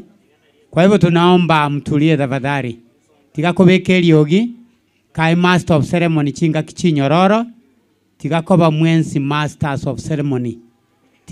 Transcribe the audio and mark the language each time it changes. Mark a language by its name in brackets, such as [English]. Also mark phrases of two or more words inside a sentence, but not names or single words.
[Swahili] Kwa hivyo tunaomba mtulie tafadhali. [Gusii] Tigakobeke liogi kai [English] master of ceremony [Gusii] chinga kichinyororo. Tigakoba mwensi [English] masters of ceremony.